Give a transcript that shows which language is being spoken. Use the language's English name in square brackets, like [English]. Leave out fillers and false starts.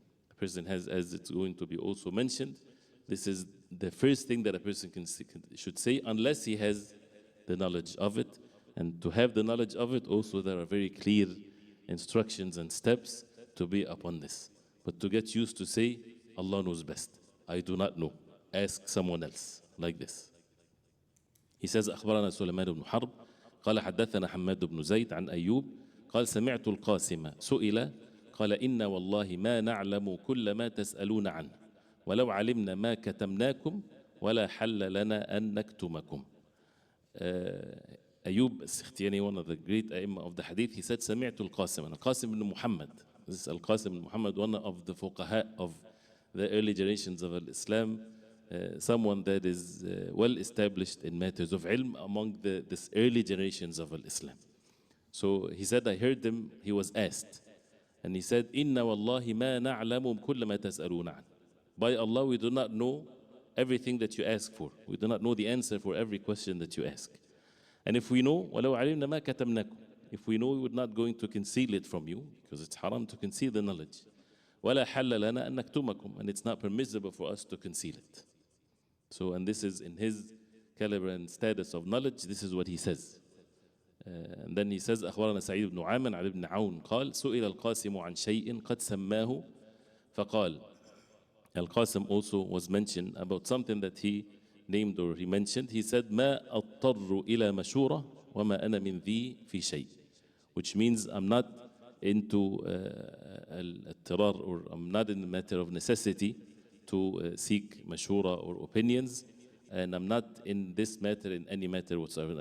[English] A person has, as it's going to be also mentioned, this is the first thing that a person should say, unless he has the knowledge of it. And to have the knowledge of it, also there are very clear instructions and steps to be upon this. But to get used to say, Allah knows best, I do not know, ask someone else, like this. He says, [Arabic] أخبرنا سليمان بن حرب قال حدثنا حماد بن زيد عن أيوب قال سمعت القاسم سئل قال إن والله ما نعلم كل ما تسألون عنه ولو علمنا ما كتمناكم ولا حل لنا أن نكتمكم. [English] Ayub al-Sikhtiyani, one of the great A'imma of the Hadith, he said, [Arabic] سمعت القاسم, [English] and Al-Qasim ibn Muhammad. This is Al-Qasim ibn Muhammad, one of the fuqaha of the early generations of Islam, someone that is well established in matters of ilm among this early generations of Islam. So he said, I heard him, he was asked, and he said, [Arabic] Inna wallahi ma na'lamu kulla ma tas'aluna an. [English] By Allah, we do not know everything that you ask for. We do not know the answer for every question that you ask. And if we know, [Arabic] وَلَوْ عَلِمْنَا مَا كَتَمْنَاكُمْ, [English] if we know, we would not going to conceal it from you, because it's haram to conceal the knowledge. [Arabic] وَلَا حَلَّ لَنَا أَن نَكْتُمَكُمْ, [English] and it's not permissible for us to conceal it. So, and this is in his caliber and status of knowledge, this is what he says. And then he says, [Arabic] أخبرنا سعيد بن عامر عن ابن عون قال سئل القاسم عن شيء قد سماه فقال. [English] Al-Qasim also was mentioned about something that he named or he mentioned. He said, [Arabic] ما أضطر إلى مشورة وما أنا من ذي في شيء, [English] which means I'm not into al-ittirar, or I'm not in the matter of necessity to seek mashura or opinions, and I'm not in this matter in any matter whatsoever.